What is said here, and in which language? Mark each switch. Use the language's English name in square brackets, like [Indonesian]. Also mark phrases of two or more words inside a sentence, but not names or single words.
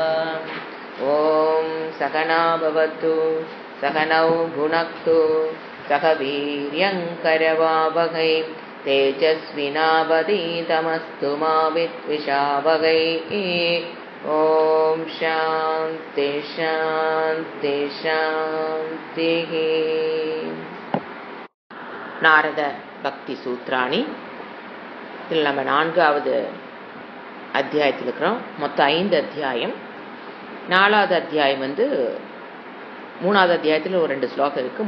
[Sanskrit] ॐ सहना भवतु सहनौ भुनक्तु सह वीर्यङ्करवावहै तेजस्विनावधीतमस्तु मा विद्विषावहै। ॐ शान्ति शान्ति शान्तिः। [Tamil] நாரத பக்தி சூத்ராணி இதில் நம்ம 4வது அத்தியாயத்தில் இருக்கிறோம். மொத்தம் 5 அத்தியாயம். 4வது அத்தியாயம் 3வது அத்தியாயத்தில் ஒரு 2 ஸ்லோகம் இருக்குது.